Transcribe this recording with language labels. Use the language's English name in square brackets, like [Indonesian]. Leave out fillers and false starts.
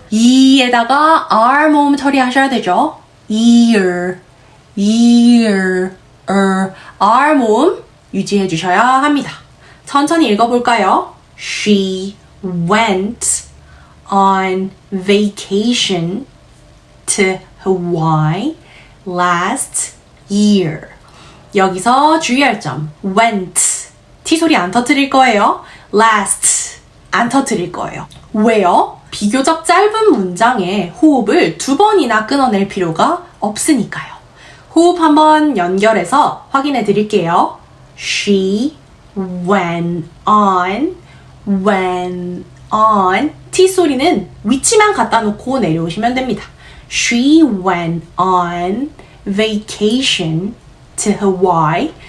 [Korean] e에다가 r 모음 처리하셔야 되죠. ear, ear, r 모음 유지해 주셔야 합니다. 천천히 읽어볼까요? [English] She went on vacation to Hawaii last year. [Korean] 여기서 주의할 점 went T 소리 안 터뜨릴 거예요. last 안 터뜨릴 거예요. 왜요? 비교적 짧은 문장에 호흡을 2번이나 끊어낼 필요가 없으니까요. 호흡 한번 연결해서 확인해 드릴게요. [English] She went on [Korean] T 소리는 위치만 갖다 놓고 내려오시면 됩니다. [English] She went on vacation to Hawaii.